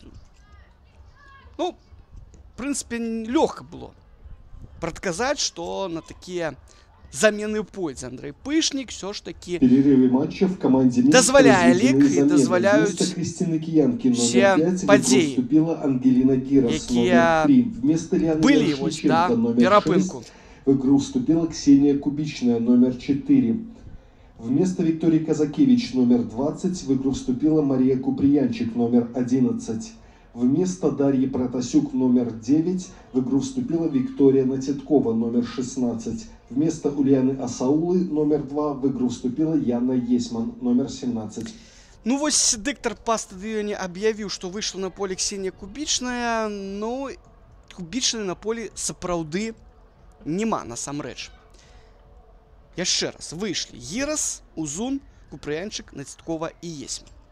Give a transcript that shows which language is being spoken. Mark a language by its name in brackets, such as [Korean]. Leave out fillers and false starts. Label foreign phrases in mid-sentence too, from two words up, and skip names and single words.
[Belarusian] Ну, в прынцыпе, лёгка было прадказаць, што на такія замены пойдзе Андрэй Пышнік. [Russian] Все ж таки [Belarusian] дазваляе лік і дазваляюць все падзеі, якія былі вось да перапынку. [Russian] В игру вступила Ксения Кубичная, номер 4. Вместо Виктории Казакевич, номер 20, в игру вступила Мария Купрыянчик, номер 11. Вместо Дарьи Протасюк, номер 9, в игру вступила Виктория Нацеткова, номер 16. Вместо Ульяны Асаулы, номер 2, в игру вступила Яна Есман, номер 17. [Belarusian] Ну вось дыктар па стадыёне аб'явіў, што выйшла на поле Ксения Кубічная. Ну, Кубічная на поле сапраўды нема насамрэч. Яшчэ раз, выйшлі Гірас, Узун, Купрыянчык, Націткова і Есман.